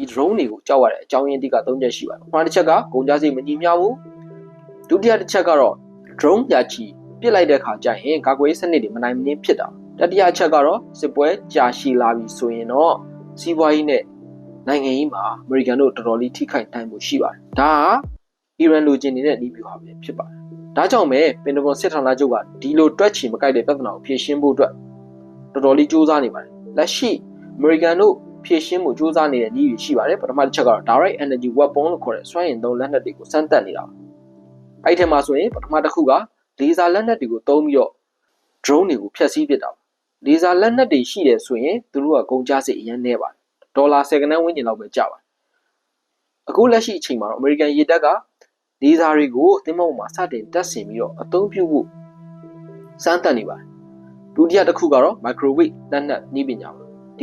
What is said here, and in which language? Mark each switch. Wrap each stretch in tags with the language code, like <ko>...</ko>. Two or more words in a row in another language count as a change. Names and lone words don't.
<my>drone တွေကိုကြောက်ရတဲ့အကြောင်းရင်းတိက၃ချက်ရှိပါတယ်ပထမတစ်ချက်ကကုန်ကြမ်းစိတ်မညီမျှဘူးဒုတိယတစ်ချက်ကတော့ drone ပြချီပစ်လိုက်တဲ့အခါကျရင်ကာကွယ်ရေးစနစ်တွေမနိုင်မနှင်းဖြစ်တာတတိယအချက်ကတော့စစ်ပွဲကြာရှည်လာပြီဆိုရင်တော့စီးပွားရေးနဲ့နိုင်ငံရေးမှာအမေရိကန်တို့တော်တော်လေးထိခိုက်နိုင်မှုရှိပါတယ်ဒါဟာအီရန်လိုချင်နေတဲ့နီးဗျူဟာပဲဖြစ်ပါတယ်ဒါကြောင့်ပဲပင်တဂွန်စစ်ဌာနချုပ်ကဒီလိုတွက်ချီမ ကိုက်တဲ့ပြဿနာကိုဖြေရှင်းဖို့အတွက်တော်တော်လေးစူးစမ်းနေပါတယ်လက်ရှိအမေရိကန်တို့ဖြေရှင်းမှုစူးစမ်းနေတဲ့နည်းတွေရှိပါတယ်ပထမတစ်ချက်ကတော့</my> <en>direct energy weapon</en> <my>လို့ခေါ်တဲ့စွမ်းအင်သုံးလက်နက်တွေကိုစမ်းသပ်နေတာပါအဲ့ဒီထဲမှာဆိုရင်ပထမတစ်ခုကလေဆာလက်နက်တွေကိုသုံးပြီးတော့ drone တွေကိုဖျက်ဆီးပစ်တာလေဆာလက်နက်တွေရှိတယ် ဆိုရင်သူတို့ကကုန်ကျစရိတ်အရင်နည်းပါတယ်ဒေါ်လာ10ကနန်းဝန်းကျင်လောက်ပဲကျပါတယ်အခုလက်ရှိအချိန်မှာတော့အမေရိကန်ရေတပ်ကလေဆာတွေကိုသင်္ဘောပေါ်မှာစတင်တပ်ဆင်ပြီးတော့အသုံးပြုဖို့စမ်းသပ်နေပါတယ်ဒုတိယတစ်ခုကတော့ microwave လက်နက်နည်းပညာပါဒီ</my>